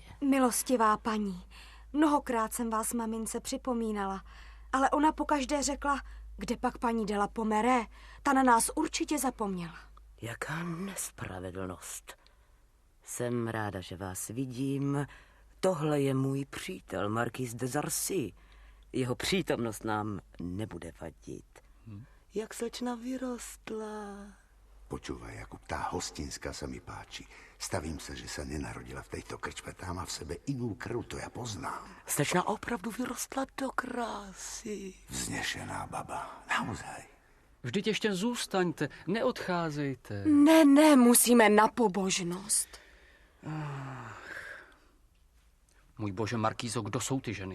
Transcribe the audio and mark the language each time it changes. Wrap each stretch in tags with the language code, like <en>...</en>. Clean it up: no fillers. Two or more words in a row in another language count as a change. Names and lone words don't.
<cs>Milostivá paní, mnohokrát jsem vás mamince připomínala, ale ona pokaždé řekla, kde pak paní dala Pomeré, ta na nás určitě zapomněla. Jaká nespravedlnost. Jsem ráda, že vás vidím. Tohle je můj přítel, Marquis de Zarcy. Jeho přítomnost nám nebude vadit. Jak slečna vyrostla.</cs> <sk>Počúvaj, Jakub, tá Hostinská sa mi páči. Stavím sa, že sa nenarodila v tejto krčme. Tá má v sebe inú krv, to ja poznám.</sk> <cs>Slečna opravdu vyrostla do krásy.</cs> <sk>Vznešená baba, naozaj.</sk> <cs>Vždyť ještě zůstaňte, neodcházejte. Ne, musíme na pobožnost. Můj bože, Markýzo, kdo jsou ty ženy?</cs>